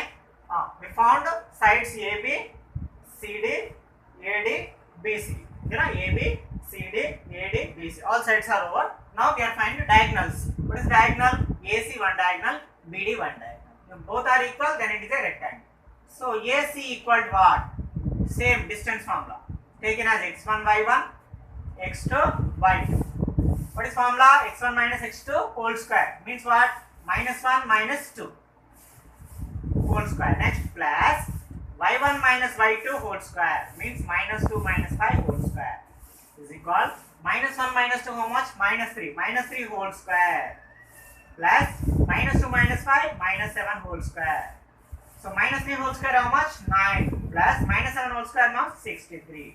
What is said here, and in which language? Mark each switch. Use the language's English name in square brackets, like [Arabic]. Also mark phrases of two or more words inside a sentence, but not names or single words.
[English] We found sides AB, CD, AD, BC. You know, AB, CD, AD, BC. All sides are over. Now we are finding diagonals. What is diagonal? AC one diagonal, BD one diagonal. If both are equal, then it is a rectangle. So AC equal to what? Same distance formula. Taken as x1 y1, x2 y2. What is formula? x1 minus x2 whole square. Means what? Minus 1 minus 2 whole square. Next plus y1 minus y2 whole square. Means minus 2 minus 5 whole square. Is equal minus 1 minus 2 how much? Minus 3. Minus 3 whole square. Plus minus 2 minus 5 minus 7 whole square. So minus 3 whole square how much? 9 plus minus 7 whole square now 63.